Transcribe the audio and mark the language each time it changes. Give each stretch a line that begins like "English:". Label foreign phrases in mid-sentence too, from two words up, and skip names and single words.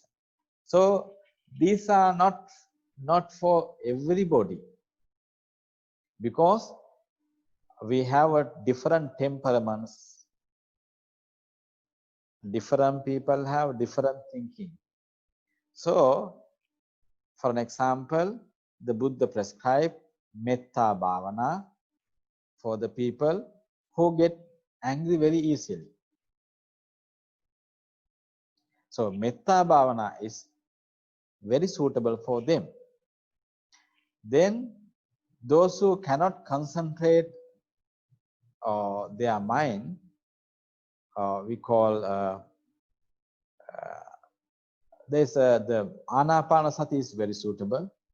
English: So these are not for everybody, because we have a different temperaments. Different people have different thinking. So, for an example, the Buddha prescribed
Pali: metta bhavana
English: for the people who get angry very easily. So,
Pali: metta bhavana
English: is very suitable for them. Then, those who cannot concentrate their mind, we call there's the anapanasati is very suitable.